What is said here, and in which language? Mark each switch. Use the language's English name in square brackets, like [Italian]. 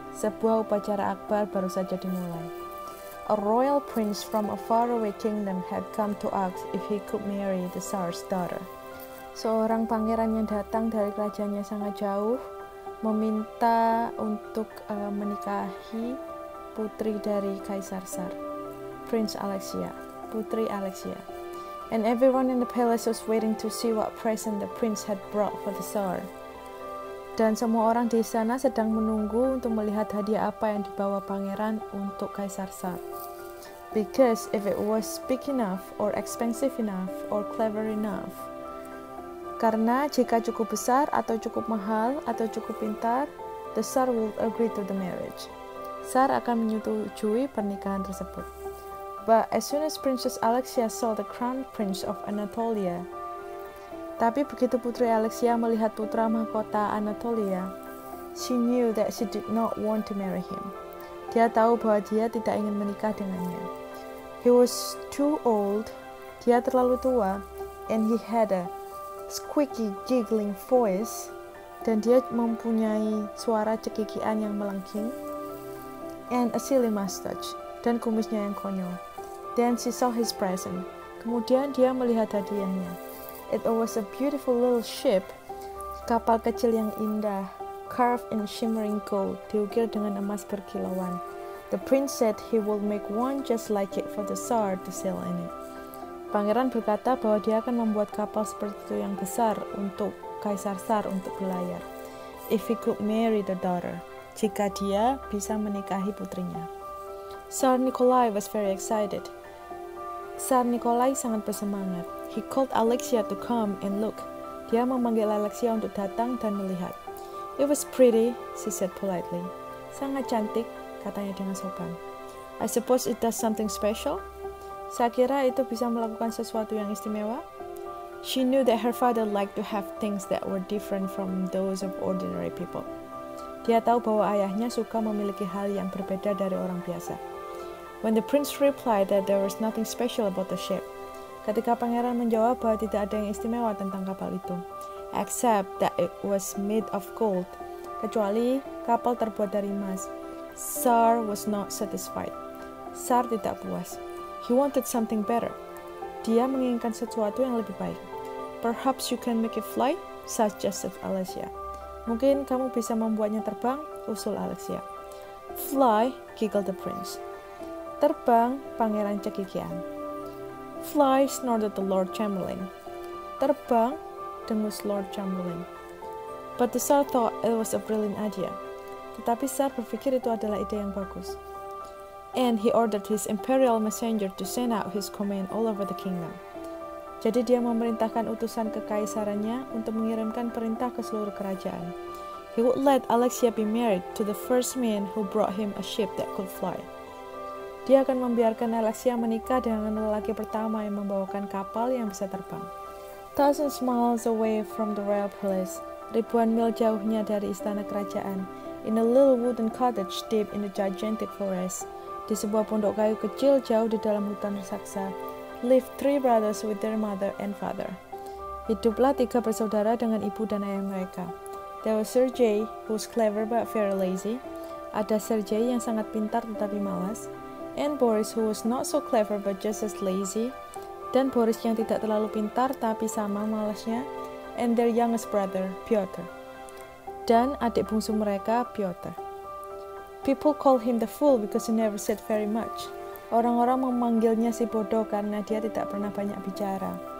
[Indonesian] Sebuah upacara akbar baru saja dimulai. [English] A royal prince from a faraway kingdom had come to ask if he could marry the Tsar's daughter. [Indonesian] Seorang pangeran yang datang dari kerajaannya sangat jauh meminta untuk menikahi putri dari Kaisar Tsar, Prince Alexia, Putri Alexia. [English] And everyone in the palace was waiting to see what present the prince had brought for the Tsar. [Indonesian] Dan semua orang di istana sedang menunggu untuk melihat hadiah apa yang dibawa pangeran untuk Kaisar Tsar. [English] Because if it was big enough or expensive enough or clever enough, [Indonesian] karena jika cukup besar atau cukup mahal atau cukup pintar, [English] the Tsar would agree to the marriage. [Indonesian] Tsar akan menyetujui pernikahan tersebut. [English] But as soon as Princess Alexia saw the crown prince of Anatolia, [Indonesian] tapi begitu Putri Alexia melihat putra mahkota Anatolia, [English] she knew that she did not want to marry him. [Indonesian] Dia tahu bahwa dia tidak ingin menikah dengannya. [English] He was too old, [Indonesian] dia terlalu tua, [English] and he had a squeaky giggling voice, [Indonesian] dan dia mempunyai suara cekikian yang melengking, [English] and a silly mustache, [Indonesian] dan kumisnya yang konyol. [English] Then she saw his present. [Indonesian] Kemudian dia melihat hadiahnya. [English] It was a beautiful little ship, [Indonesian] kapal kecil yang indah, [English] carved in shimmering gold, [Indonesian] diukir dengan emas berkilauan. [English] The prince said he would make one just like it for the Tsar to sail in it. [Indonesian] Pangeran berkata bahwa dia akan membuat kapal seperti itu yang besar untuk Kaisar Tsar untuk berlayar. [English] If he could marry the daughter, [Indonesian] jika dia bisa menikahi putrinya. [English] Tsar Nikolai was very excited. [Indonesian] Tsar Nikolai sangat bersemangat. [English] He called Alexia to come and look. [Indonesian] Dia memanggil Alexia untuk datang dan melihat. [English] It was pretty, she said politely. [Indonesian] Sangat cantik, katanya dengan sopan. [English] I suppose it does something special? [Indonesian] Saya kira itu bisa melakukan sesuatu yang istimewa. [English] She knew that her father liked to have things that were different from those of ordinary people. [Indonesian] Dia tahu bahwa ayahnya suka memiliki hal yang berbeda dari orang biasa. [English] When the prince replied that there was nothing special about the ship, [Indonesian] ketika pangeran menjawab bahwa tidak ada yang istimewa tentang kapal itu, [English] except that it was made of gold, [Indonesian] kecuali kapal terbuat dari emas, [English] Tsar was not satisfied. [Indonesian] Tsar tidak puas. [English] He wanted something better. [Indonesian] Dia menginginkan sesuatu yang lebih baik. [English] Perhaps you can make it fly, suggested Alexia. [Indonesian] Mungkin kamu bisa membuatnya terbang, usul Alexia. [English] Fly, giggled the prince. [Indonesian] Terbang, pangeran cekikian. [English] Fly, snorted the Lord Chamberlain. [Indonesian] Terbang, dengus Lord Chamberlain. [English] But the Tsar thought it was a brilliant idea. [Indonesian] Tetapi Tsar berpikir itu adalah ide yang bagus. [English] And he ordered his imperial messenger to send out his command all over the kingdom. [Indonesian] Jadi dia memerintahkan utusan kekaisarannya untuk mengirimkan perintah ke seluruh kerajaan. [English] He would let Alexia be married to the first man who brought him a ship that could fly. [Indonesian] Dia akan membiarkan Alexia menikah dengan lelaki pertama yang membawakan kapal yang bisa terbang. [English] Thousands miles away from the royal palace, [Indonesian] ribuan mil jauhnya dari istana kerajaan, [English] in a little wooden cottage deep in the gigantic forest, [Indonesian] di sebuah pondok kayu kecil jauh di dalam hutan raksasa, [English] lived three brothers with their mother and father. [Indonesian] Hiduplah tiga bersaudara dengan ibu dan ayah mereka. [English] There was Sergei, who was clever but very lazy. [Indonesian] Ada Sergei yang sangat pintar tetapi malas. [English] And Boris, who was not so clever but just as lazy. [Indonesian] Dan Boris yang tidak terlalu pintar tapi sama malasnya. [English] And their youngest brother, Pyotr. [Indonesian] Dan adik bungsu mereka, Pyotr. [English] People call him the fool because he never said very much. [Indonesian] Orang-orang memanggilnya si bodoh karena dia tidak pernah banyak bicara.